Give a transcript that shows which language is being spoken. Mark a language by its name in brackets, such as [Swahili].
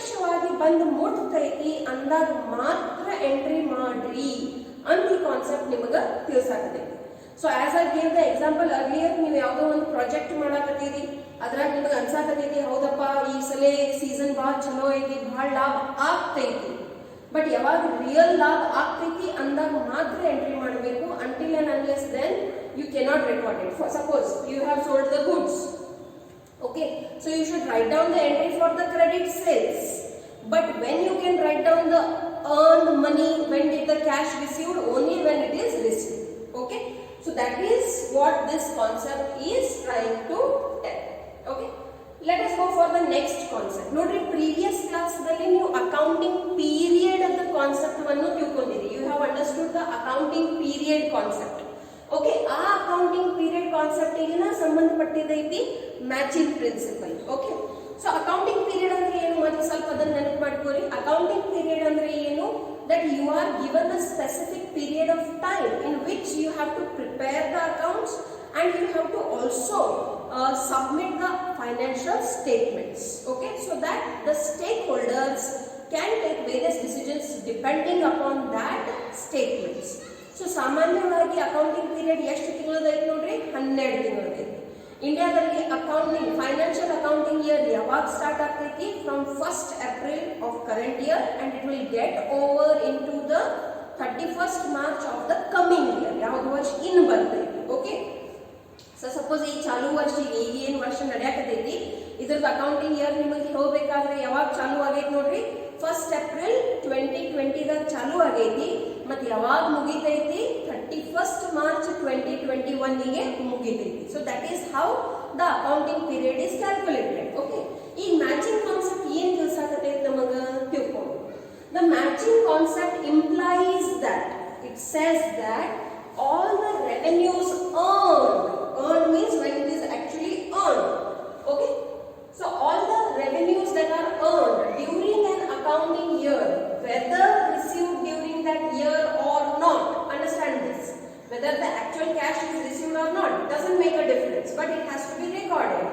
[Kannada] ಪ್ರತ್ಯಕ್ಷವಾಗಿ ಬಂದು ಮುಟ್ತೈತಿ ಅಂದಾಗ ಮಾತ್ರ ಎಂಟ್ರಿ ಮಾಡ್ರಿ ಅಂತ ಈ ಕಾನ್ಸೆಪ್ಟ್ ನಿಮಗೆ ತಿಳಿಸಾಕತೈತಿ. [English] so as I gave the example earlier, [Kannada] ನೀವು ಯಾವುದೋ ಒಂದು ಪ್ರಾಜೆಕ್ಟ್ ಮಾಡಾಕತ್ತೀರಿ, ಅದ್ರಾಗ ನಿಮಗೆ ಅನ್ಸಾಕತೈತಿ ಹೌದಪ್ಪ ಈ ಸಲ ಸೀಸನ್ ಭಾಳ ಚಲೋ ಐತಿ, ಭಾಳ ಲಾಭ ಆಗ್ತೈತಿ. ಬಟ್ ಯಾವಾಗ ರಿಯಲ್ ಲಾಭ ಆಗ್ತೈತಿ ಅಂದಾಗ ಮಾತ್ರ ಎಂಟ್ರಿ ಮಾಡಬೇಕು. [English] Until and unless then you cannot record it. For suppose you have sold the goods, okay, so you should write down the entry for the credit sales. But when you can write down the earned money, when did the cash received? Only when it is received. Okay, so that is what this concept is trying to tell. Okay, let us go for the next concept. [Kannada] Nodri, previous class dalli ನೀವು accounting period ಅಂತ concept ಅನ್ನು ತಿಳ್ಕೊಂಡಿರಿ. [English] You have understood the accounting period concept. [Kannada] Okay, ಆ accounting period concept ಗೆ ಸಂಬಂಧಪಟ್ಟಿದ್ದೈತಿ matching principal. Okay, so accounting period ಅಂದ್ರೆ ಏನು ಮತ್ತೆ ಸ್ವಲ್ಪ ಅದನ್ನ ನೆನಪು ಮಾಡ್ಕೋರಿ. ಅಕೌಂಟಿಂಗ್ ಪೀರಿಯಡ್ ಅಂದ್ರೆ ಏನು? [English] that you are given a specific period of time in which you have to prepare the accounts and you have to also submit the financial statements. Okay, so that the stakeholders can take various decisions depending upon that statements. [Kannada] So ಸಾಮಾನ್ಯವಾಗಿ accounting period ಎಷ್ಟು ತಿಂಗಳದೈತಿ ನೋಡ್ರಿ? 12 ತಿಂಗಳದೈತಿ. ಇಂಡಿಯಾದಲ್ಲಿ accounting financial accounting year ಯಾವಾಗ start ಆಗ್ತೈತಿ? [English] From 1st April of current year and it will get over into the 31st March of the coming year. [Kannada] ಯಾವುದು ವರ್ಷ ಇನ್ನು ಬರ್ತೈತಿ. ಓಕೆ, ಸೊ ಸಪೋಸ್ ಈ ಚಾಲು ವರ್ಷಿಗೆ ಈಗ ಏನು ವರ್ಷ ನಡೆಯಕತೈತಿ ಇದ್ರದ್ದು ಅಕೌಂಟಿಂಗ್ ಇಯರ್ ನಿಮಗೆ ಹೋಗ್ಬೇಕಾದ್ರೆ ಯಾವಾಗ ಚಾಲು ಆಗೈತಿ ನೋಡ್ರಿ? 1st April 2020 ದಾಗ ಚಾಲು ಆಗೈತಿ. ಮತ್ತೆ ಯಾವಾಗ ಮುಗಿತೈತಿ? 31st March 2021 ಗೆ ಮುಗಿತೈತಿ. [English] So that is how the accounting period is calculated. [Kannada] Okay, ಈ ಮ್ಯಾಚಿಂಗ್ ಕಾನ್ಸೆಪ್ಟ್ ಏನ್ ತಿಳಿಸಾಕತೈತಿ ನಮಗ ತಿಳ್ಕೊಂಡು. [English] The matching concept implies that it says that all the revenues earned means when it is actually earned. Okay, so all the revenues that are earned during an accounting year, whether received during that year or not, understand this, whether the actual cash is received or not doesn't make a difference, but it has to be recorded.